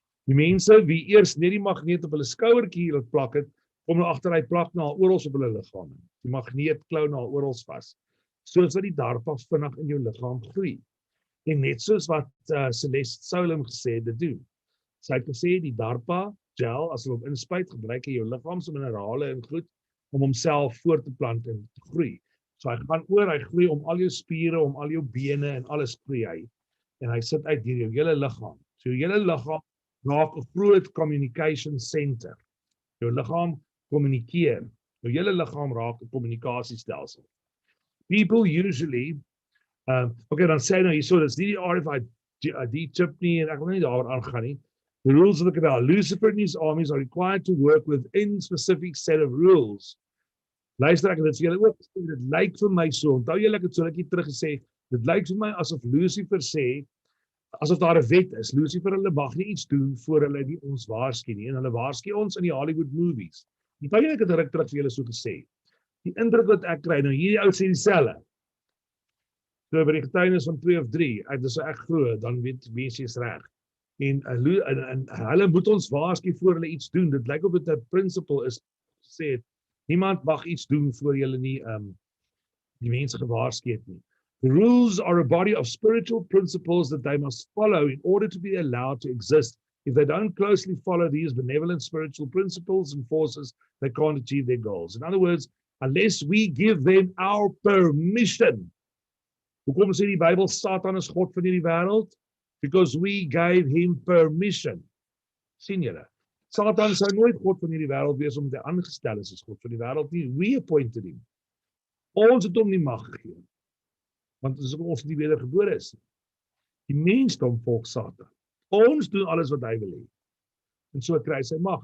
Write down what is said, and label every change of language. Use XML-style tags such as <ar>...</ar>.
<af>Die mense wie eers net die magneet op hulle skouertjie laat plak het, kom nou agter hy plak na oral op hulle liggaam. Die magneet klou na oral vas. Soos wat die DARPA vinnig in jou liggaam groei. En net soos wat Celeste Solom gesê het, dit doen. Sy het gesê die DARPA gel, as hulle op inspuit, gebruik in jou liggaam se minerale en goed, om homself voort te plant en te groei. So hy gaan oor, hy groei om al jou spiere, om al jou bene en alles groei hy. En hy sit uit deur jou hele liggaam. So jou hele liggaam raak 'n groot</af> <en>communication center.</en> <af>Jou liggaam kommunikeer. Jou hele liggaam raak 'n kommunikasiestelsel.</af> <en>People usually, okay,</en> <af>dan sê hy nou hierso, dis nie die RFID chip nie, en ek wil nie daaroor aangaan nie.</af> <en>The rules of the cabal. Lucifer and his armies are required to work within specific set of rules.</en> <af>Luister, ek het dit vir julle ook gesê, dit lyk vir my so, onthou julle ek het so rukkie terug gesê, dit lyk vir my asof Lucifer sê, asof daar 'n wet is, Lucifer, hulle mag nie iets doen voor hulle nie ons waarsku nie, en hulle waarsku ons in die Hollywood movies. Onthou julle ek het ruk terug vir julle so gesê. Die indruk wat ek kry, nou hierdie ou sê dieselfde. So by die getuienis van 2 of 3, dis so ek glo, dan weet mense is reg. En hulle moet ons waarsku voor hulle iets doen. Dit lyk of dit 'n principle is sê niemand mag iets doen voor julle nie die mense gewaarsku het nie.</af> <en>The rules are a body of spiritual principles that they must follow in order to be allowed to exist. If they don't closely follow these benevolent spiritual principles and forces, they can't achieve their goals. In other words, unless we give them our permission.</en> <af>Hoekom sê die Bybel Satan is God van hierdie wêreld?</af> <en>Because we gave him permission.</en> <af>Sien julle? Satan sou nooit God van hierdie wêreld wees omdat hy aangestel is as God van die wêreld nie.</af> <en>We appointed him.</en> <af>Ons het hom nie mag gegee. Want dis ook ons nie wedergebore is nie. Die mensdom volg Satan. Ons doen alles wat hy wil hê. En so kry hy sy mag.</af>